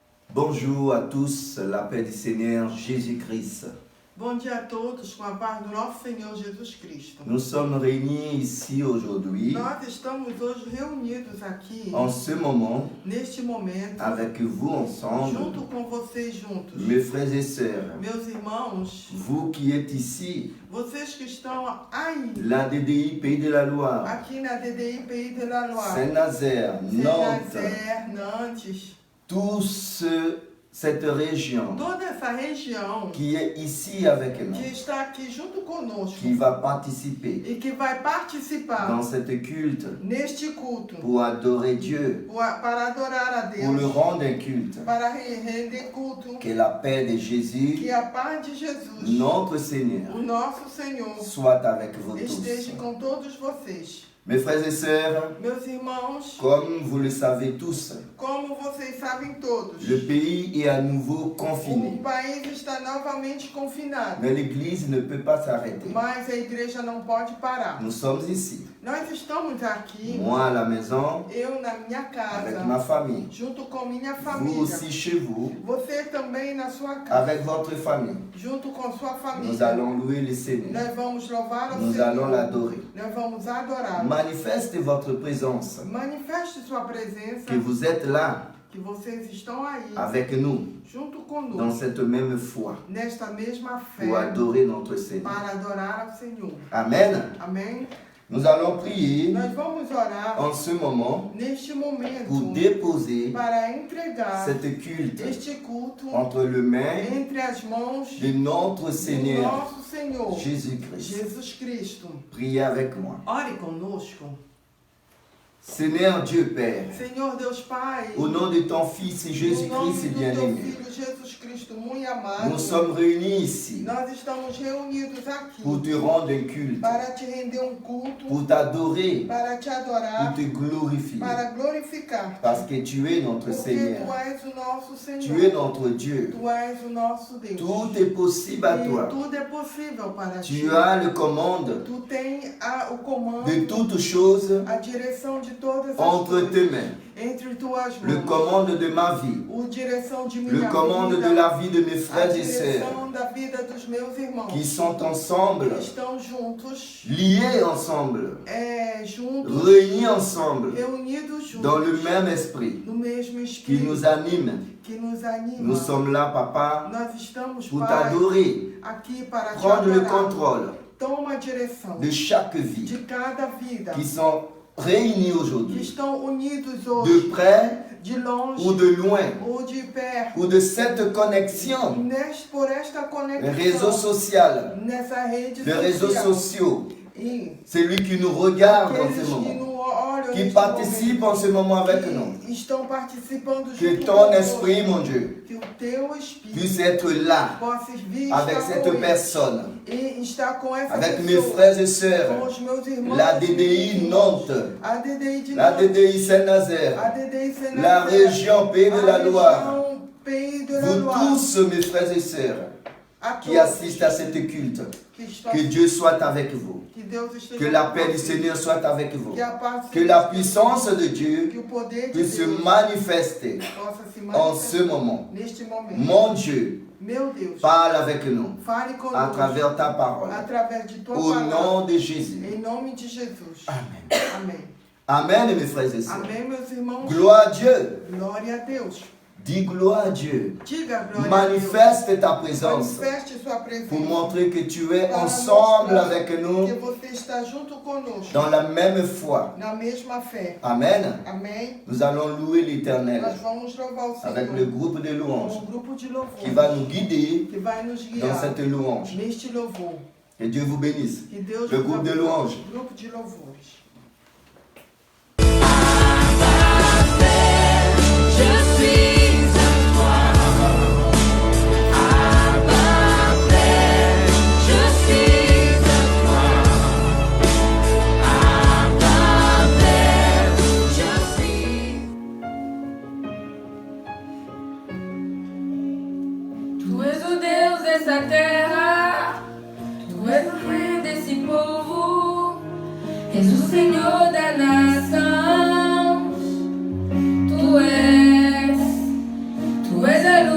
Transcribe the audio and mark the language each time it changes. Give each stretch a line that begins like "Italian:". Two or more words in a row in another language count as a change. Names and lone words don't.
French: Bonjour à tous, la paix du Seigneur Jésus-Christ.
Portuguese: Bom dia a todos, com a paz do nosso Senhor Jesus Cristo.
French: Nous sommes réunis ici aujourd'hui,
Portuguese: Nós estamos hoje reunidos aqui,
French: en ce moment,
Portuguese: neste momento,
French: avec vous ensemble,
Portuguese: junto com vocês juntos.
French: mes frères et sœurs,
Portuguese: Meus irmãos,
French: vous qui êtes ici,
Portuguese: vocês que estão aí,
French: la DDI Pays de la Loire,
Portuguese: aqui na DDI Pays de la Loire,
French: Saint-Nazaire, Nantes,
Portuguese: Saint-Nazaire, Nantes,
French: cette région
Portuguese: toda essa região
French: qui est ici avec nous,
Portuguese: que está aqui junto conosco
French: qui va participer
Portuguese: e que vai participar
French: dans cette culte
Portuguese: neste culto
French: pour adorer Dieu,
Portuguese: para adorar a
French: pour le
Portuguese: Deus,
French: rendre un culte.
Portuguese: para render culto.
French: Que la paix de Jésus,
Portuguese: Que a paz de Jesus,
French: notre Seigneur,
Portuguese: o nosso Senhor,
French: soit avec vous
Portuguese: esteja
French: tous.
Portuguese: com todos vocês.
French: Mes frères et sœurs,
Portuguese: Meus irmãos,
French: comme vous le savez tous,
Portuguese: como vocês sabem todos,
French: le pays est à nouveau
Portuguese: o
French: confiné.
Portuguese: país está novamente confinado,
French: Mais l'Église ne peut pas s'arrêter.
Portuguese: mas a igreja não pode parar.
French: Nous sommes ici,
Portuguese: Nós estamos aqui,
French: moi à la maison,
Portuguese: eu na minha
French: avec
Portuguese: casa,
French: ma famille,
Portuguese: junto com minha
French: vous
Portuguese: família,
French: aussi chez vous,
Portuguese: você também na sua casa,
French: avec votre famille.
Portuguese: junto com sua
French: Nous
Portuguese: família.
French: allons louer le Seigneur.
Portuguese: Nós vamos louvar ao
French: Nous allons
Portuguese: Senhor,
French: l'adorer.
Portuguese: nós vamos adorar.
French: Manifeste votre présence,
Portuguese: Manifeste sua presença,
French: que vous êtes là
Portuguese: que vocês estão aí,
French: avec nous,
Portuguese: junto
French: dans
Portuguese: conosco,
French: cette même foi,
Portuguese: nesta mesma fé,
French: pour adorer notre Seigneur.
Portuguese: para adorar ao Senhor.
French: Amen.
Portuguese: Amém?
French: Nous allons prier
Portuguese: Nós vamos orar
French: en ce moment
Portuguese: neste momento
French: pour déposer
Portuguese: para entregar
French: cette culte
Portuguese: este culto
French: entre les mains
Portuguese: entre as mãos
French: de notre
Portuguese: do
French: Seigneur
Portuguese: nosso Senhor,
French: Jésus-Christ.
Portuguese: Jesus Cristo.
French: Priez avec moi.
Portuguese: Ore conosco.
French: Seigneur Dieu Père,
Portuguese: Senhor Deus Pai,
French: au nom de ton Fils
Portuguese: no nome
French: Jésus-Christ
Portuguese: do teu
French: bien-aimé,
Portuguese: Filho Jesus Cristo muito amado,
French: nous sommes réunis ici
Portuguese: nós estamos reunidos aqui
French: pour te rendre un culte,
Portuguese: para te render culto,
French: pour t'adorer,
Portuguese: para te adorar,
French: pour te glorifier,
Portuguese: para glorificar,
French: parce que tu es notre
Portuguese: porque
French: Seigneur,
Portuguese: tu és o nosso Senhor,
French: tu es notre Dieu.
Portuguese: tu és o nosso Deus.
French: Tout est possible à
Portuguese: E
French: toi.
Portuguese: tudo é possível para ti.
French: Tu as le commande
Portuguese: Tu tem o comando,
French: de toutes choses
Portuguese: a direção de todas as
French: entre
Portuguese: coisas
French: tes mains.
Portuguese: entre tuas
French: Le
Portuguese: mãos.
French: commande de ma vie,
Portuguese: O direção de
French: le
Portuguese: minha
French: commande
Portuguese: vida,
French: de la vie de mes
Portuguese: a
French: frères et sœurs
Portuguese: direção da vida dos meus irmãos
French: qui sont ensemble,
Portuguese: que estão juntos,
French: liés ensemble,
Portuguese: juntos,
French: réunis ensemble
Portuguese: reunidos juntos,
French: dans le même esprit
Portuguese: no mesmo
French: qui
Portuguese: Espírito
French: nous anime.
Portuguese: que nos anima.
French: Nous sommes là, Papa,
Portuguese: Nós estamos,
French: pour
Portuguese: Pai,
French: t'adorer,
Portuguese: aqui para te
French: prendre le
Portuguese: adorar.
French: contrôle
Portuguese: Toma a direção
French: de chaque vie
Portuguese: de cada vida
French: qui sont réunis
Portuguese: que
French: aujourd'hui,
Portuguese: estão unidos
French: de
Portuguese: hoje,
French: près
Portuguese: de longe
French: ou de loin,
Portuguese: ou de perto,
French: ou de cette connexion,
Portuguese: por esta
French: les réseaux
Portuguese: conexão,
French: sociaux,
Portuguese: nessa rede
French: les réseaux
Portuguese: social.
French: sociaux,
Portuguese: E
French: celui qui nous regarde en
Portuguese: aqueles
French: ce
Portuguese: que
French: moment,
Portuguese: nos olham
French: qui
Portuguese: neste
French: participe
Portuguese: momento,
French: en ce moment avec nous.
Portuguese: que estão participando
French: Que
Portuguese: junto
French: ton
Portuguese: conosco,
French: esprit, mon Dieu,
Portuguese: que o teu Espírito
French: puisse être là
Portuguese: possa vir
French: avec
Portuguese: estar
French: cette
Portuguese: com eles,
French: personne,
Portuguese: e estar com essa
French: avec mes
Portuguese: pessoa,
French: frères et
Portuguese: com
French: sœurs,
Portuguese: os meus irmãos,
French: la DDI Nantes,
Portuguese: a DDI de
French: la
Portuguese: Nantes,
French: DDI Saint-Nazaire,
Portuguese: a DDI Saint-Nazaire,
French: la région Pays de la
Portuguese: a
French: Loire,
Portuguese: região Pays de la
French: vous
Portuguese: Loire,
French: tous, mes frères et sœurs,
Portuguese: a
French: qui
Portuguese: todos
French: assistent à cette culte,
Portuguese: que estão,
French: que Dieu soit avec vous,
Portuguese: que Deus esteja
French: que la
Portuguese: com
French: paix du
Portuguese: vocês,
French: Seigneur soit avec vous,
Portuguese: que a paz
French: que la puissance de
Portuguese: que
French: Dieu
Portuguese: o poder de
French: puisse se
Portuguese: Deus
French: manifester
Portuguese: possa se
French: en ce
Portuguese: manifestar
French: moment.
Portuguese: neste momento.
French: Mon Dieu,
Portuguese: Meu Deus,
French: parle avec nous
Portuguese: fale
French: à
Portuguese: conosco
French: travers ta parole.
Portuguese: através de tua
French: Au
Portuguese: palavra,
French: nom de Jésus.
Portuguese: em nome de Jesus.
French: Amen.
Portuguese: Amém.
French: Amen, mes frères et sœurs.
Portuguese: Amém, meus irmãos.
French: Gloire à Dieu.
Portuguese: Glória a Deus.
French: Dis gloire à Dieu.
Portuguese: Diga glória
French: Manifeste ta
Portuguese: a Deus.
French: présence
Portuguese: Manifeste sua presença.
French: pour montrer que tu es
Portuguese: para
French: ensemble
Portuguese: mostrar
French: avec nous
Portuguese: que você está junto conosco,
French: dans la même foi.
Portuguese: na mesma fé.
French: Amen.
Portuguese: Amém.
French: Nous allons louer l'Éternel
Portuguese: Nós vamos louvar o Senhor
French: avec le groupe de
Portuguese: com
French: louanges
Portuguese: um grupo de louvor
French: qui va nous guider
Portuguese: que vai nos
French: dans
Portuguese: guiar
French: cette louange.
Portuguese: neste louvor.
French: Que Dieu vous bénisse.
Portuguese: Que Deus
French: Le
Portuguese: nos
French: groupe de
Portuguese: abençoe.
French: louanges.
Portuguese: Grupo de louvores.
French: Je suis à toi, Abba Père. Je suis à toi, Abba Père. Je suis.
Portuguese: Tu és o Deus dessa terra, tu és o rei desse povo, és o Senhor da nação. Tu és